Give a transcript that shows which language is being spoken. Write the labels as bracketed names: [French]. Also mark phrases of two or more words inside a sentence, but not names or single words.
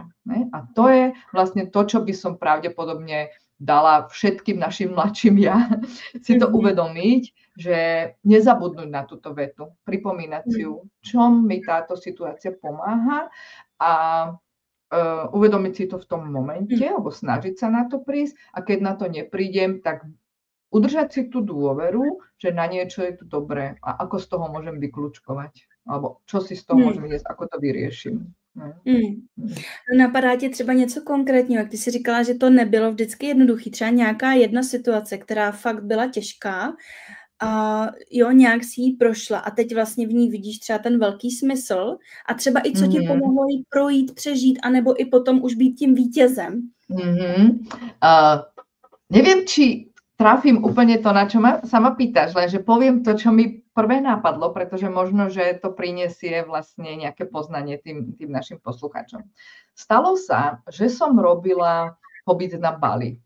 [Slovak] A to je vlastne to, čo by som pravdepodobne dala všetkým našim mladším ja, si to uvedomiť, že nezabudnúť na túto vetu, pripomínať si ju, čo mi táto situácia pomáha a uvedomiť si to v tom momente, alebo snažiť sa na to prísť a keď na to neprídem, tak udržať si tú dôveru, že na niečo je to dobré a ako z toho môžem vykľúčkovať, alebo čo si z toho môžem viesť, ako to vyrieším. [Czech] Napadá tě třeba něco konkrétního, jak ty jsi říkala, že to nebylo vždycky jednoduchý, třeba nějaká jedna situace, která fakt byla těžká a jo, nějak si ji prošla a teď vlastně v ní vidíš třeba ten velký smysl a třeba i co ti pomohlo jí projít, přežít, anebo i potom už být tím vítězem. [Slovak] Neviem, či trafím úplne to, na čo sa ma pýtaš, lenže poviem to, čo mi prvé nápadlo, pretože možno, že to prinesie vlastne nejaké poznanie tým našim poslucháčom. Stalo sa, že som robila pobyt na Bali.